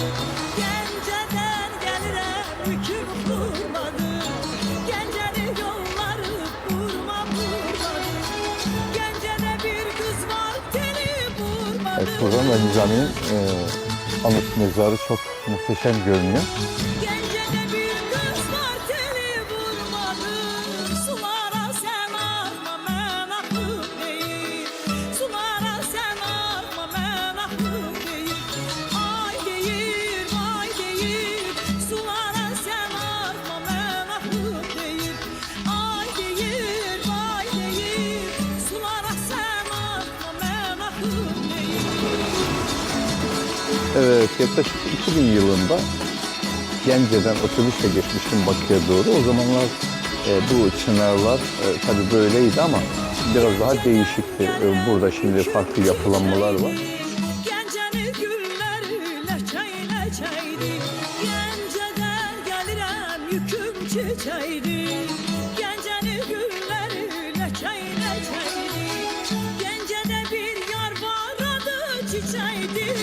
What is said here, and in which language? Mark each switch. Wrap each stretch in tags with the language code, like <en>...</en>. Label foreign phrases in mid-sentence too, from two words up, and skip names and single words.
<az>Gəncədən gəlirəm, yüküm kurmadı, Gəncəni yolları burma kurmadı. Gəncədə bir kız var, teli vurmadı.</az> <tr>Evet, buradan da Nizami'nin anıt mezarı çok muhteşem görünüyor.</tr> <az>Gəncədə bir kız var, teli vurmadı. Sulara sən arma, mən axım deyil. Sulara sən arma, mən axım deyil. Ay deyir, vay deyir. Sulara sən arma, mən axım deyil. Ay deyir, vay deyir. Sulara sən arma, mən axım deyil.</az> <tr>Evet, yaklaşık 2000 yılında Gence'den otobüsle geçmiştim Bakü'ye doğru. O zamanlar bu çınarlar tabii böyleydi ama biraz daha değişikti. Burada şimdi farklı yapılanmalar var.</tr> <az>Gəncəni gülləri ləçək-ləçəkdi. Gəncədən gəlirəm, yüküm çiçəkdi. Gəncəni gülləri ləçək-ləçəkdi. Gəncədə bir yar var, adı çiçəkdi.</az>